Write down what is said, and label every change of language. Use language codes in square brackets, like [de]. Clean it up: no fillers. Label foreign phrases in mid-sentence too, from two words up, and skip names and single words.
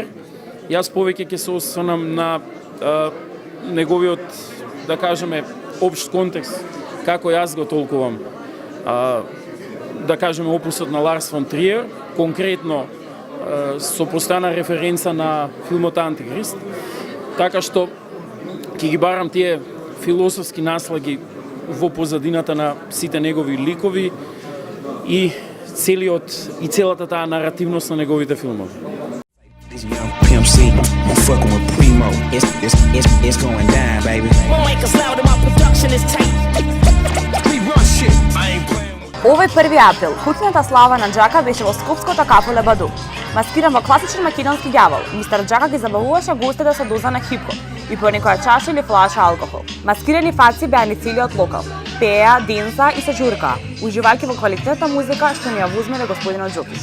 [mk] Јас повеќе ќе се осврнам на неговиот, да кажеме, општ контекст, како јас го толкувам, да кажеме, опусот на Ларс фон Триер, конкретно со постојана референца на филмот Антихрист, така што ќе ги барам тие философски наслаги во позадината на сите негови ликови и целата таа наративност на неговите филмови. [en] Young Pimp C, I'm fucking with Primo. It's going down, baby. My mic is loud and my production is tight. We run shit. I ain't playing. [mk] Овој 1 април, куќната слава на Џака беше во Скопското кафеле Баду. Маскиран во класичен македонски ѓавол, мистер Џака ги забавуваше гостите со доза на хип-хоп и по некоја чаша или флаша алкохол. Маскирани фаци беа ни целиот локал. пееа, денса и се џуркаа, уживајќи во квалитетна музика што ни ја возмеле господинот Џукич.